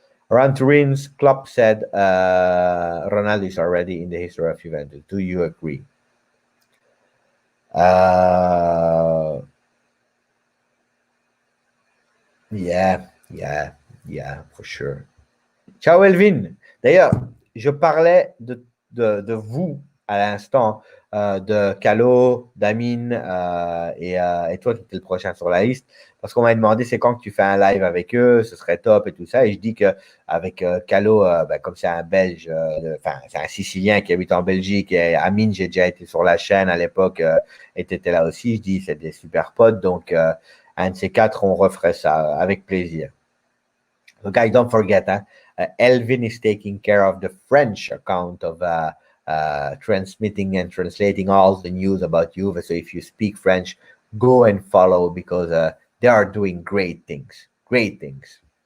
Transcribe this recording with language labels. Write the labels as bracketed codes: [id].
[en] Around Turin's Klopp said Ronaldo is already in the history of Juventus. Do you agree? Uh, yeah, yeah, yeah, for sure. [it] Ciao Elvin. [fr] D'ailleurs, je parlais de vous à l'instant, de Calo, d'Amine et toi qui étais le prochain sur la liste, parce qu'on m'a demandé c'est quand que tu fais un live avec eux, ce serait top et tout ça. Et je dis qu'avec Calo, comme c'est un Belge, enfin c'est un Sicilien qui habite en Belgique, et Amine, j'ai déjà été sur la chaîne à l'époque et tu étais là aussi. Je dis c'est des super potes, donc un de ces quatre, on referait ça avec plaisir. [en] So guys, don't forget, Elvin is taking care of the French account of transmitting and translating all the news about Juve. So if you speak French, go and follow because they are doing great things. Great things.